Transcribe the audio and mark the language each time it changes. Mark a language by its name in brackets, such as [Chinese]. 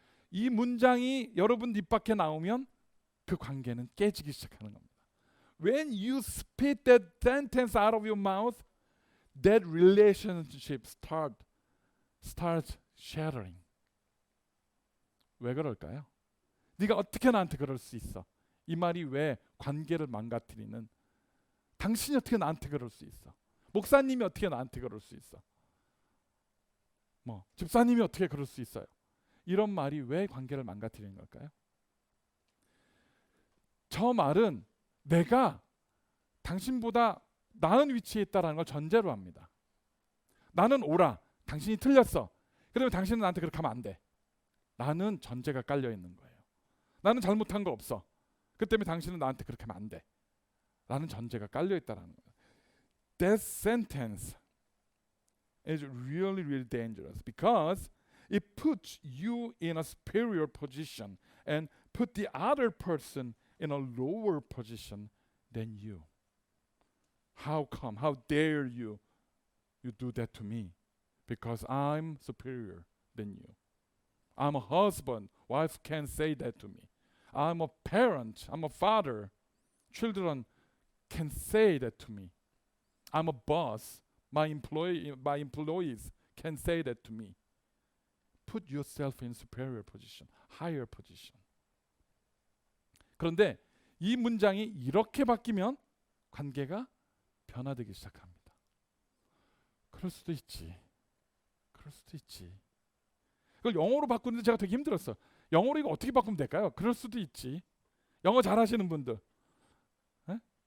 [Korean] 이 문장이 여러분 입 밖에 나오면 그 관계는 깨지기 시작하는 겁니다. [English] When you spit that sentence out of your mouth, that relationship starts shattering. [Korean] 왜 그럴까요? 네가 어떻게 나한테 그럴 수 있어? 이 말이 왜 관계를 망가뜨리는? 당신이 어떻게 나한테 그럴 수 있어? 목사님이 어떻게 나한테 그럴 수 있어? 집사님이 어떻게 그럴 수 있어요? 이런 말이 왜 관계를 망가뜨리는 걸까요? 저 말은 내가 당신보다 나은 위치에 있다는 걸 전제로 합니다. 나는 옳아, 당신이 틀렸어. 그러면 당신은 나한테 그렇게 하면 안 돼. 나는 전제가 깔려 있는 거예요. 나는 잘못한 거 없어. 그 때문에 당신은 나한테 그렇게 하면 안 돼. 라는 전제가 깔려 있다라는 거예요. [English] That sentence is really, really dangerous because it puts you in a superior position and put the other person in a lower position than you. How come? How dare you? You do that to me because I'm superior than you. I'm a husband. Wife can't say that to me. I'm a parent. I'm a father. Children can say that to me. I'm a boss. My employees can say that to me. Put yourself in superior position, higher position. [Korean] 그런데 이 문장이 이렇게 바뀌면 관계가 변화되기 시작합니다. 그럴 수도 있지. 그럴 수도 있지. 그걸 영어로 바꾸는데 제가 되게 힘들었어. 영어로 이거 어떻게 바꾸면 될까요? 그럴 수도 있지. 영어 잘하시는 분들. 에?